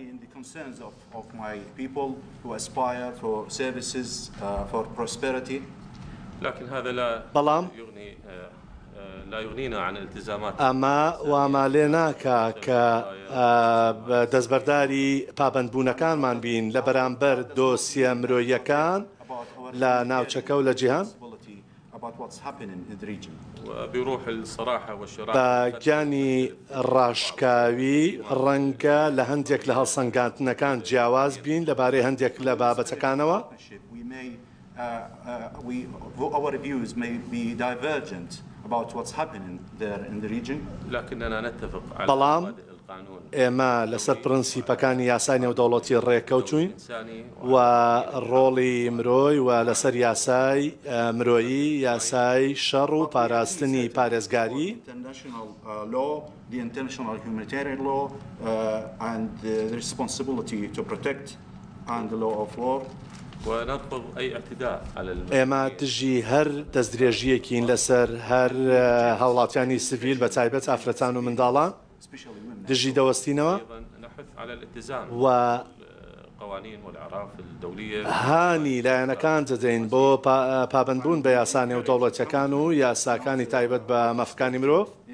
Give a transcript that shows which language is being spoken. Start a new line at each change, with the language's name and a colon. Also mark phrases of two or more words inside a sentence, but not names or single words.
Central Kurdish: بەڵام ئەمە واما لێ ناکە کە دەستبەرداری پابەندبوونەکانمان بین لە بەرامبەر دۆسیە مرۆییەکان لە ناوچەکە و لە جیهان. بە گیانی ڕاشکاوی ڕەنگە لە هەندێک لە هەڵسەنگاندنەکان جیاواز بین لەبارەی هەندێک لە بابەتەکانەوە.
English: Our views may be divergent about what's happening there in the region.
Central Kurdish: بەڵام ئێمە لەسەر پرەنسیپەکانی یاسای نێودەوڵەتی ڕێکەوتوین و ڕۆڵی مرۆی و لەسەر یاسای مرۆیی یاسای شەڕ و پاراستنی پارێزگاری
English: the international humanitarian law and the responsibility to protect and the law of war.
Central Kurdish: ئێمە دژی هەر دەستدرێژیەکین لەسەر هەر هاوڵاتیانی سڤیل بە تایبەت ئافرەتان و منداڵان دژی دەوەستینەوە و هانی لایەنەکان دەدەین بۆ پابەندبوون بە یاسا نێودەوڵەتیەکان و یاساکانی تایبەت بە مەفکانی مرۆڤ.